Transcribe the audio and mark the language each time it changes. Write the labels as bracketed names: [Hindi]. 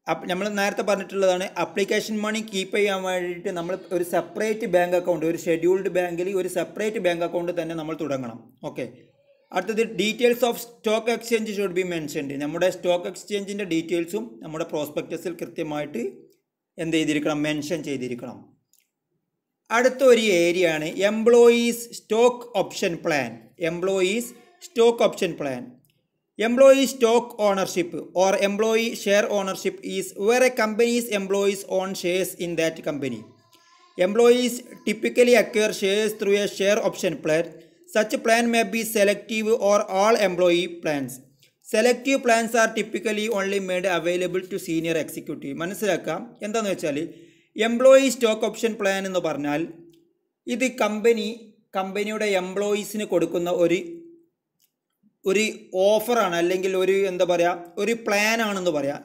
[Malayalam] നമ്മൾ നേരത്തെ പറഞ്ഞിട്ടുള്ളതാണ്, അപ്ലിക്കേഷൻ മണി കീപ്പ് ചെയ്യാൻ വേണ്ടിയിട്ട് നമ്മൾ ഒരു സെപ്പറേറ്റ് ബാങ്ക് അക്കൗണ്ട്, ഒരു ഷെഡ്യൂൾഡ് ബാങ്കിൽ ഒരു സെപ്പറേറ്റ് ബാങ്ക് അക്കൗണ്ട് തന്നെ നമ്മൾ തുടങ്ങണം. [English] okay, [Malayalam] അടുത്തത്, [English] Details of stock exchange should be mentioned. [Malayalam] നമ്മുടെ സ്റ്റോക്ക് എക്സ്ചേഞ്ചിൻ്റെ ഡീറ്റെയിൽസും നമ്മുടെ പ്രോസ്പെക്ടസിൽ കൃത്യമായിട്ട് എന്ത് ചെയ്തിരിക്കണം, മെൻഷൻ ചെയ്തിരിക്കണം. അടുത്ത ഒരു ഏരിയയാണ് employees stock option plan. [English] Employees stock option plan. Employee stock ownership or employee share ownership is where a company's employees own shares in that company. Employees typically acquire shares through a share option plan. Such plan may be selective or all employee plans. Selective plans are typically only made available to senior executive. [Malayalam] മനസ്സിലാക്കാം എന്താണെന്ന് വെച്ചാൽ employee stock option plan എന്ന് പറഞ്ഞാൽ ഇത് കമ്പനിയുടെ എംപ്ലോയീസിന് കൊടുക്കുന്ന ഒരു ഓഫറാണ്, അല്ലെങ്കിൽ എന്താ പറയുക, ഒരു പ്ലാനാണെന്ന് പറയാം.